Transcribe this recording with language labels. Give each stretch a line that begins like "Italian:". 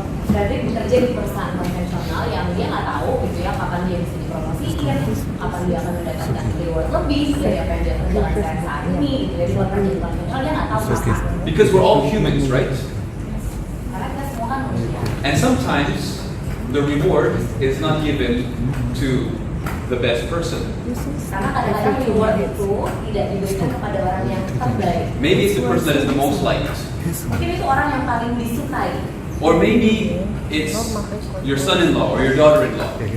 Indonesian: Frederic bekerja di perusahaan konvensional yang dia nggak tahu gitu ya kapan dia bisa dipromosikan, kapan dia akan mendapatkan reward lebih dari apa yang dia kerjakan saat ini gitu ya. Di luar kerja di konvensional dia nggak tahu kapan.
English: Because we're all humans, right?
Indonesian: Karena kita semua kan manusia.
English: And sometimes the reward is not given to the best person.
Indonesian: Karena kadang-kadang reward itu tidak diberikan kepada orang yang terbaik.
English: Maybe it's the person that is the most liked.
Indonesian: Mungkin itu orang yang paling disukai.
English: Or maybe it's your son-in-law or your daughter-in-law.